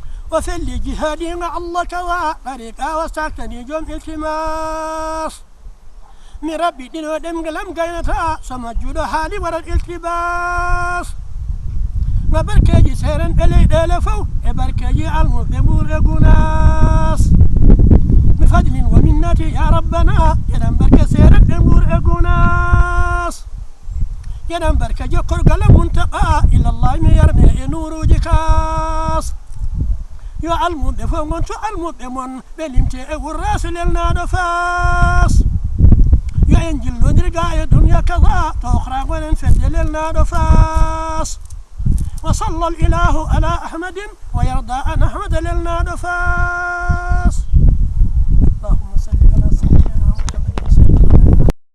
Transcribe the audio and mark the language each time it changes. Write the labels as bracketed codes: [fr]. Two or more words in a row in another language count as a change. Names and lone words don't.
[ff] O felli jihadi nga Allah tawa, tariqa o saktani joom iltimas. Mi rabbi ɗino ɗemgal am gaynata, so majjuɗo haali waɗat iltibas. Nga barkeji seren ɓe leyɗele fof, e barkeji almuɓe ɓur e gunas. [ar] Mi فضلٍ ومنّتي يا ربنا, [ff] eɗen barke seren ɓe ɓur e gunas. Eɗen barke jokkorgal am Muntaka, ilallah mi yarne e nuruji kas. Yo almuɓe fof gonto almuɓe mon, ɓe limte e wurrasi lelnaɗo fas. Yo en jillodirga e duniya kaza, to okhra gonen fedde lelnaɗo fas. [ar] وصلّى الإله على أحمدٍ، ورضي عن أحمد [ff] lelnaɗo fas. [ar] اللهم صلِّ على سيدنا محمدٍ.